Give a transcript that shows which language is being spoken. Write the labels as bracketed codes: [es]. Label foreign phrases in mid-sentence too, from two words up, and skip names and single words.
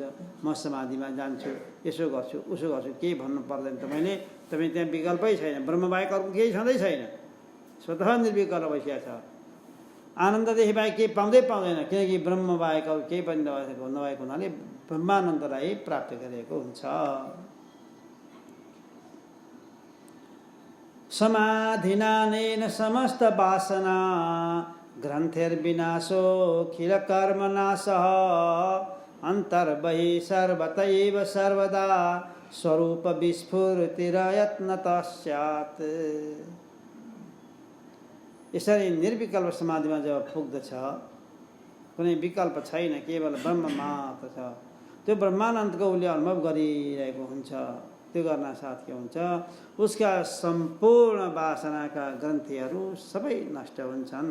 [ne] म समाधिमा जान्छु, यसो गर्छु, उसो गर्छु, केही भन्नु पर्दैन। तपाईँ त्यहाँ विकल्पै छैन। ब्रह्मबाहेक अरू केही छँदै छैन। स्वतः निर्विकल्प भइसकेको छ। आनन्ददेखि बाहेक केही पाउँदैन, किनकि ब्रह्मबाहेक अरू केही पनि नभएको हुनाले ब्रह्मानन्दलाई प्राप्त गरेको हुन्छ। [sa] समाधिनानेन समस्त वासना ग्रन्थिर्विनाशो खिल कर्मनाशः अन्तर्बहिः सर्वत एव सर्वदा स्वरूप विस्फुरतिरयत्नतः स्यात्। [ne] यसरी निर्विकल्प समाधिमा जब पुग्दछ, कुनै विकल्प छैन, केवल ब्रह्म मात्र छ। त्यो ब्रह्मानन्दको उसले अनुभव गरिरहेको हुन्छ। त्यो गर्न साथ के हुन्छ? उसका सम्पूर्ण वासनाका ग्रन्थिहरू सबै नष्ट हुन्छन्।